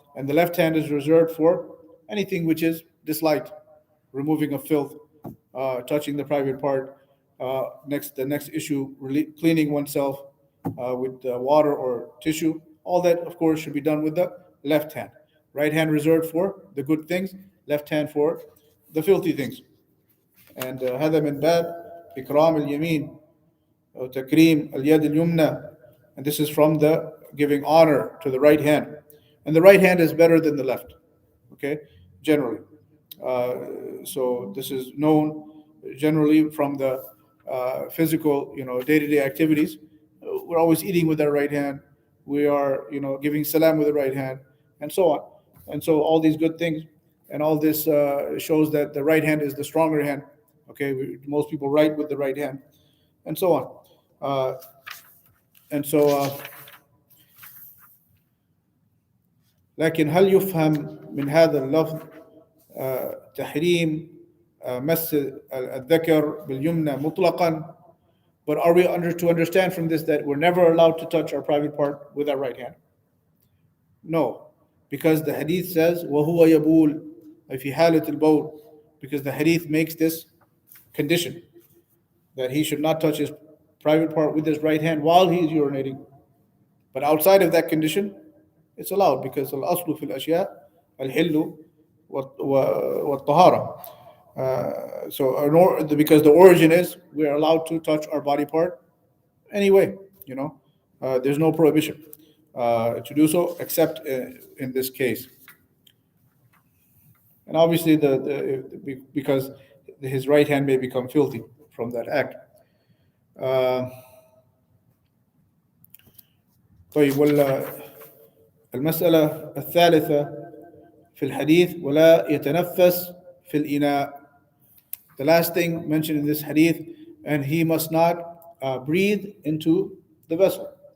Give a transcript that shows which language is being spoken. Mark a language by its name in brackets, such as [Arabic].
[English] And the left hand is reserved for anything which is disliked, removing of filth, touching the private part. The next issue, cleaning oneself with water or tissue. All that, of course, should be done with the left hand. Right hand reserved for the good things, left hand for the filthy things. [Arabic] And هذا من باب إكرام اليمين أو تكريم اليد اليمنى. [English] And this is from the giving honor to the right hand. And the right hand is better than the left, okay, generally. So this is known generally from the physical, day-to-day activities. We're always eating with our right hand. We are, giving salam with the right hand, and so on. And so all these good things, and all this shows that the right hand is the stronger hand. Okay, most people write with the right hand, and so on. [Arabic] لكن هل يفهم من هذا اللفظ تحريم مس الذكر باليمنى مطلقا? [English] But are we to understand from this that we're never allowed to touch our private part with our right hand? No, because the hadith says [Arabic] وهو يبول في حالة البول, [English] because the hadith makes this condition that he should not touch his private part with his right hand while he is urinating. But outside of that condition, it's allowed, because [Arabic] al-aslu fil ashya al-hillu wa-tahara. [English] So because the origin is we are allowed to touch our body part anyway, there's no prohibition. to do so, except in this case. And obviously, because his right hand may become filthy from that act. [Arabic] طيب المسألة الثالثة في الحديث ولا يتنفس في الإناء. [English] The last thing mentioned in this hadith, and he must not breathe into the vessel.